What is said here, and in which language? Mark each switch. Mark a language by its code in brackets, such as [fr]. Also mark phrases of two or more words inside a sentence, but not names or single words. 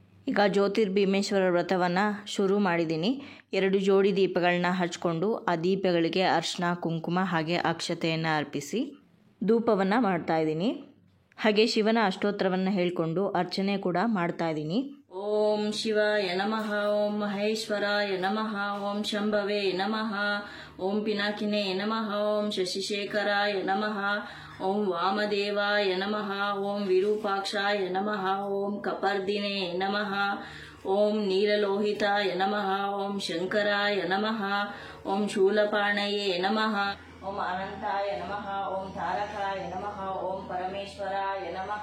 [kn] ಈಗ ಜ್ಯೋತಿರ್ಭೀಮೇಶ್ವರ ವ್ರತವನ್ನು ಶುರು ಮಾಡಿದ್ದೀನಿ. 2 ಜೋಡಿ ದೀಪಗಳನ್ನ ಹಚ್ಕೊಂಡು ಆ ದೀಪಗಳಿಗೆ ಅರಿಶಿನ ಕುಂಕುಮ ಹಾಗೆ ಅಕ್ಷತೆಯನ್ನು ಅರ್ಪಿಸಿ ಧೂಪವನ್ನು ಮಾಡ್ತಾಯಿದ್ದೀನಿ. ಹಾಗೆ ಶಿವನ ಅಷ್ಟೋತ್ತರವನ್ನು ಹೇಳಿಕೊಂಡು ಅರ್ಚನೆ ಕೂಡ ಮಾಡ್ತಾಯಿದ್ದೀನಿ. [sa] ಓಂ ಶಿವಾಯ ನಮಃ, ಓಂ ಮಹೇಶ್ವರಾಯ ನಮಃ, ಓಂ ಶಂಭವೇ ನಮಃ, ಓಂ ಪಿನಾಕಿನೇ ನಮಃ, ಓಂ ಶಶಿಶೇಖರಾಯ ನಮಃ, ಓಂ ವಾಮದೇವಾಯ ನಮಃ, ಓಂ ವಿರೂಪಾಕ್ಷಾಯ ನಮಃ, ಓಂ ಕಪರ್ದಿನೇ ನಮಃ, ಓಂ ನೀಲಲೋಹಿತಾಯ ನಮಃ, ಓಂ ಶಂಕರಾಯ ನಮಃ, ಓಂ ಶೂಲಪಾಣಯೇ ನಮಃ, ಓಂ ಅನಂತಾಯ ನಮಃ, ಓಂ ತಾರಕಾಯ ನಮಃ, ಓಂ ಪರಮೇಶ್ವರಾಯ ನಮಃ.